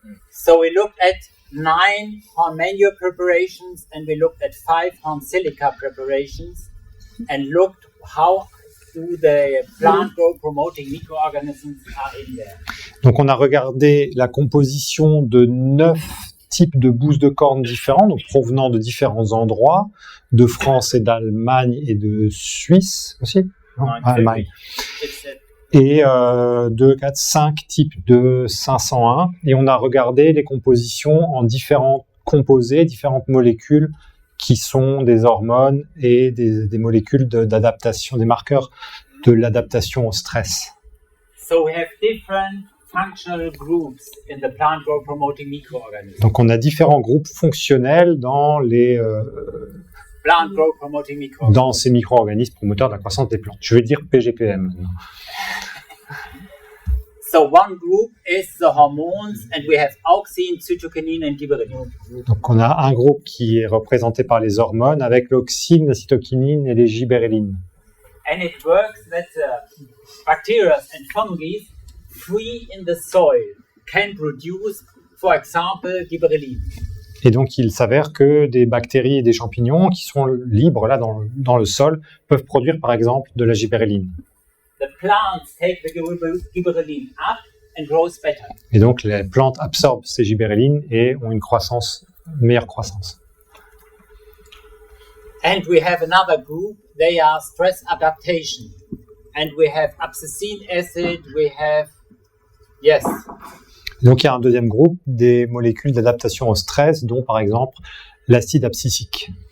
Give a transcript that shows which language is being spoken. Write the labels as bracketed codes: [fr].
[en] So we looked at 9 horn manure preparations and we looked at 5 horn silica preparations and looked how do the plant growth promoting microorganisms are in there. [fr] Donc on a regardé la composition de 9 types de bousses de cornes différents, donc provenant de différents endroits, de France et d'Allemagne et de Suisse aussi. Non, Allemagne. Et 2, 4, 5 types de 501. Et on a regardé les compositions en différents composés, différentes molécules qui sont des hormones et des molécules d'adaptation, des marqueurs de l'adaptation au stress. [en] So we have different functional groups in the plant growth promoting microorganisms. [fr] Donc on a différents groupes fonctionnels dans [en] Plant growth promoting microorganisms. [fr] dans ces micro-organismes promoteurs de la croissance des plantes. Je vais dire PGPM maintenant. [en] So one group is the hormones and we have auxine, cytokinin and gibberellin. [fr] Donc on a un groupe qui est représenté par les hormones avec l'auxine, la cytokinine et les gibberellines. [en] And it works that bacteria and fungi free in the soil can produce, for example, gibberellin. [fr] Et donc il s'avère que des bactéries et des champignons qui sont libres là dans le sol peuvent produire par exemple de la gibberelline. [en] The plants take the gibberellin up and grows better. [fr] Et donc les plantes absorbent ces gibberellines et ont une meilleure croissance. [en] And we have another group, they are stress adaptation. And we have abscissine acid, we have, yes. [fr] Donc il y a un deuxième groupe, des molécules d'adaptation au stress, dont par exemple l'acide abscisique.